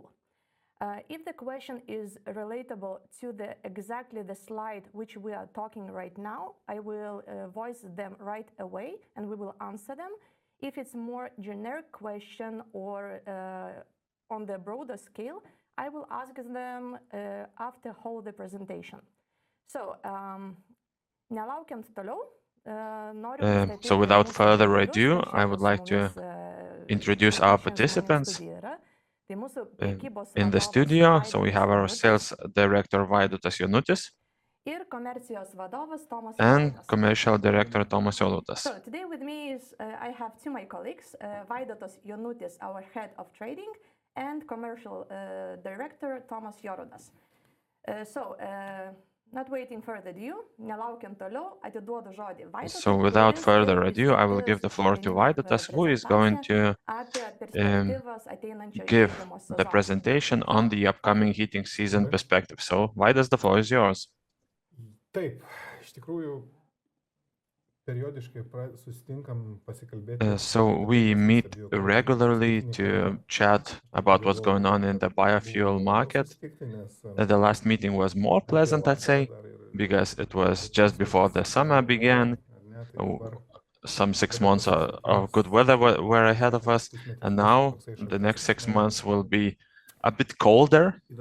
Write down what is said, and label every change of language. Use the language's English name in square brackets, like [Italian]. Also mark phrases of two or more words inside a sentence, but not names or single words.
[English] If the question is relatable to exactly the slide which we are talking right now, I will voice them right away and we will answer them. If it's more generic question or on the broader scale, I will ask them after whole the presentation. So, [Lithuanian] nelaukiant toliau, [English] so without further ado, I would like to introduce our participants in the studio. So we have our sales director Vaidotas Jonutis and commercial director Tomas Jolutas. So today with me is I have two my colleagues, Vaidotas Jonutis, our head of trading, and commercial director Tomas Jolutas. Not waiting further ado, [Lithuanian] nelaukiant toliau, atiduodu žodį Vaidotui. [English] So without further ado, I will give the floor to Vaidotas, who is going to give the presentation on the upcoming heating season perspective. So Vaidas, the floor is yours. [Lithuanian] Taip, iš tikrųjų, periodiškai susitinkam pasikalbėti. [English] So we meet regularly to chat about what's going on in the biofuel market. The last meeting was more pleasant, I'd say, because it was just before the summer began. Some 6 months of good weather were ahead of us, and now the next 6 months will be a bit colder.